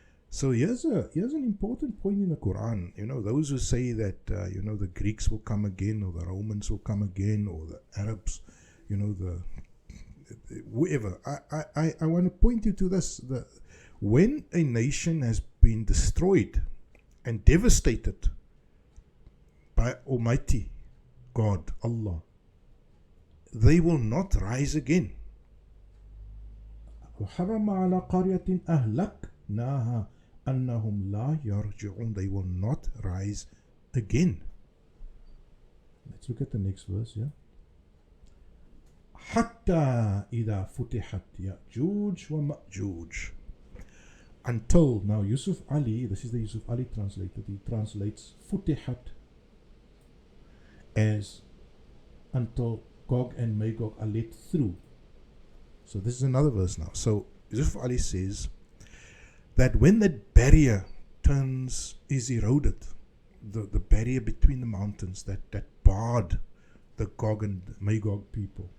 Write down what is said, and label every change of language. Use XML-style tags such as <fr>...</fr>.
<en>So here's an important point in the Quran. Those who say that the Greeks will come again, or the Romans will come again, or the Arabs, the whoever. I want to point you to this: when a nation has been destroyed and devastated by Almighty God, Allah, they will not rise again.</en> <ar>وحرم على قرية أهلكناها أنهم لا يرجعون.</ar> <en>They will not rise again. Let's look at the next verse, yeah.</en> <ar>حتى إذا فتحت يأجوج ومأجوج.</ar> <en>Until, now Yusuf Ali, this is the Yusuf Ali translated, he translates فتحت as until Gog and Magog are let through. So this is another verse now. So Yusuf Ali says that when that barrier is eroded, the barrier between the mountains that barred the Gog and Magog people.</en>